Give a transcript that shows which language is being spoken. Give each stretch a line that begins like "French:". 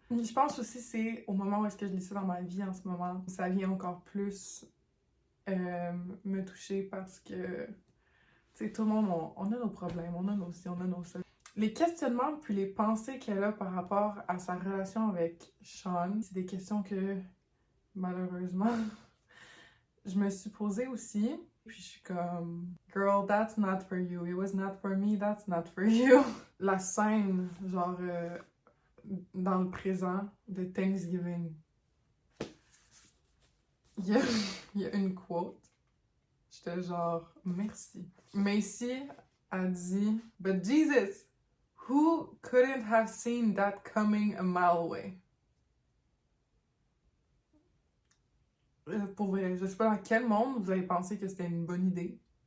French: Je pense aussi c'est au moment où est-ce que je lis ça dans ma vie en ce moment, ça vient encore plus me toucher parce que t'sais, tout le monde, on a nos problèmes, on a nos ci, on a nos ça. Les questionnements puis les pensées qu'elle a par rapport à sa relation avec Sean, c'est des questions que, malheureusement, je me suis posée aussi. Puis je suis comme,
English: girl, that's not for you. It was not for me, that's not for you.
French: La scène, genre, dans le présent de Thanksgiving, il y a une quote. J'étais genre, merci.
English: Macy
French: a dit,
English: but Jesus, who couldn't have seen that coming a mile away?
French: Pour vrai, je sais pas dans quel monde vous avez pensé que c'était une bonne idée.